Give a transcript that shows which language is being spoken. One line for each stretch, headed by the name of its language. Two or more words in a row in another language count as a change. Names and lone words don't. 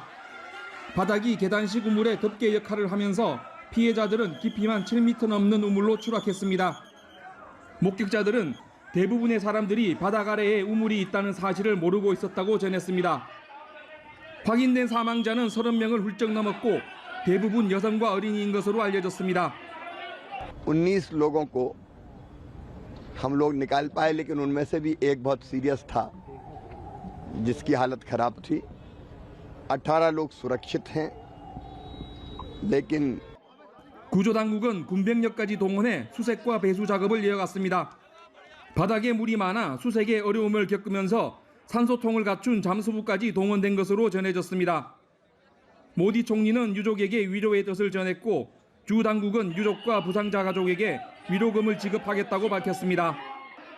Korean: 바닥이 계단식 우물의 덮개 역할을 하면서 피해자들은 깊이만 7m 넘는 우물로 추락했습니다. 목격자들은 대부분의 사람들이 바닥 아래에 우물이 있다는 사실을 모르고 있었다고 전했습니다. 확인된 사망자는 30명을 훌쩍 넘었고 대부분 여성과 어린이인 것으로 알려졌습니다.
Hindi: 19 लोगों को हम लोग निकाल पाए, लेकिन उनमें से भी एक बहुत सीरियस था जिसकी हालत खराब थी। 18 लोग सुरक्षित हैं, लेकिन
Korean: 구조 당국은 군병력까지 동원해 수색과 배수 작업을 이어갔습니다. 바닥에 물이 많아 수색에 어려움을 겪으면서 산소통을 갖춘 잠수부까지 동원된 것으로 전해졌습니다. 모디 총리는 유족에게 위로의 뜻을 전했고 주 당국은 유족과 부상자 가족에게 위로금을 지급하겠다고 밝혔습니다.